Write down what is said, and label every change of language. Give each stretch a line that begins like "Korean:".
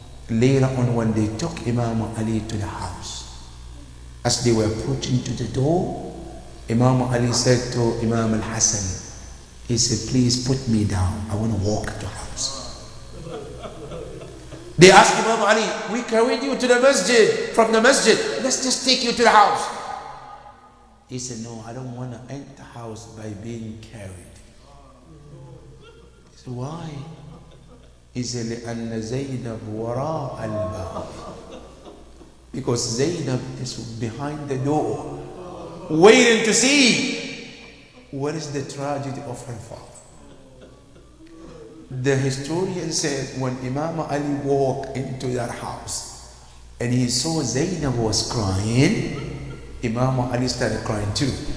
English: Later on, when they took Imam Ali to the house, as they were approaching to the door, Imam Ali said to Imam al-Hasan, he said, please put me down. I want to walk to the house. They asked Imam Ali, we carried you to the masjid, from the masjid. Let's just take you to the house. He said, no, I don't want to enter the house by being carried. He said, why?
Arabic: He said, لأن زينب وراء الباب.
English: Because Zainab is behind the door, waiting to see what is the tragedy of her father. The historian said when Imam Ali walked into that house and he saw Zainab was crying, Imam Ali started crying too.